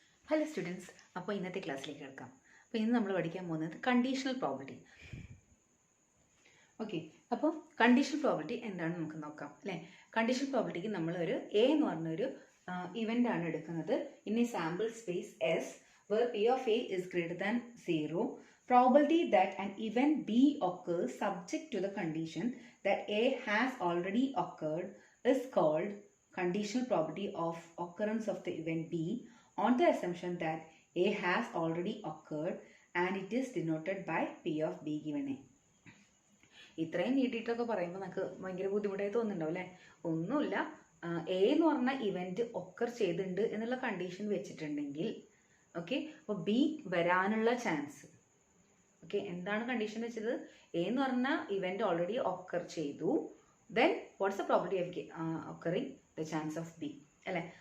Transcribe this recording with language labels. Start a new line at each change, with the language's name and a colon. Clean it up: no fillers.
Malayalam: Hello students, അപ്പോൾ ഇന്നത്തെ ക്ലാസ്സിലേക്ക് കേൾക്കാം. അപ്പോൾ ഇന്ന് നമ്മൾ പഠിക്കാൻ പോകുന്നത് കണ്ടീഷണൽ പ്രോബബിലിറ്റി. ഓക്കെ, അപ്പോൾ കണ്ടീഷണൽ പ്രോബബിലിറ്റി എന്താണെന്ന് നമുക്ക് നോക്കാം അല്ലേ. കണ്ടീഷണൽ പ്രോബബിലിറ്റിക്ക് നമ്മളൊരു എ എന്ന് പറഞ്ഞൊരു ഇവൻ്റ് ആണ് എടുക്കുന്നത്.
English: In a sample space S where P of A is greater than 0, probability that an event B occurs subject to the condition that A has already occurred is called conditional probability of occurrence of the event B on the assumption that A has already occurred and it is denoted by P of B given A.
Malayalam: ഇത്രയും നീട്ടിയിട്ടൊക്കെ പറയുമ്പോൾ നമുക്ക് ഭയങ്കര ബുദ്ധിമുട്ടായി തോന്നുന്നുണ്ടാവും അല്ലേ. ഒന്നുമില്ല, A എന്ന് പറഞ്ഞ event occur ചെയ്തിട്ടുണ്ട് എന്നുള്ള കണ്ടീഷൻ വെച്ചിട്ടുണ്ടെങ്കിൽ ഓക്കെ, അപ്പോൾ ബി വരാനുള്ള ചാൻസ്. ഓക്കെ, എന്താണ് കണ്ടീഷൻ വെച്ചത്? എ എന്ന് പറഞ്ഞ ഇവൻറ്റ് ഓൾറെഡി ഒക്കർ ചെയ്തു,
English: then what's the probability of occurring the chance of B
Malayalam: അല്ലേ.